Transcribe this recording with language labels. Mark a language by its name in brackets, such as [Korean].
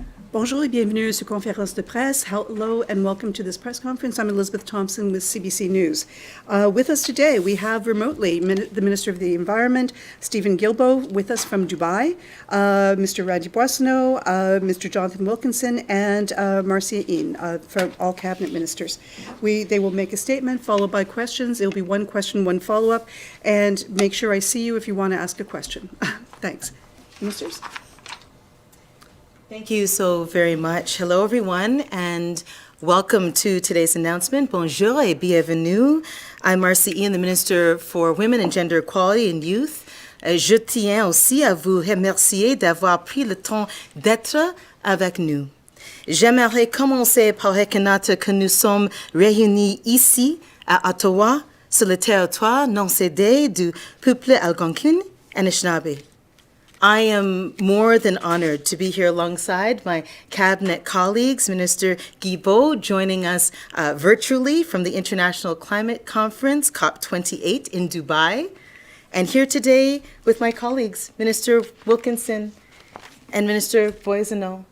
[French] Bonjour et bienvenue à cette conférence de presse. [English] Hello and welcome to this press conference. I'm Elizabeth Thompson with CBC News. With us today, we have remotely the Minister of the Environment, Stephen Guilbeault, with us from Dubai, Mr. Randy Boissonnault, Mr. Jonathan Wilkinson, and Marcia Ian, from all cabinet ministers. They will make a statement followed by questions. It'll be one question, one follow-up, and make sure I see you if you want to ask a question. Thanks. Ministers? Thank you so very much. Hello, everyone, and welcome to today's announcement. [French] Bonjour et bienvenue. [English] I'm Marcia Ian, the Minister for Women and Gender Equality and Youth. [French] Je tiens aussi à vous remercier d'avoir pris le temps d'être avec nous. J'aimerais commencer par reconnaître que nous sommes réunis ici à Ottawa, sur le territoire non cédé du peuple algonquin et Anishinaabe. [English] I am more than honored to be here alongside my cabinet colleagues, Minister Guilbeault, joining us virtually from the International Climate Conference, COP28 in Dubai, and here today with my colleagues, Minister Wilkinson and Minister Boissonnault.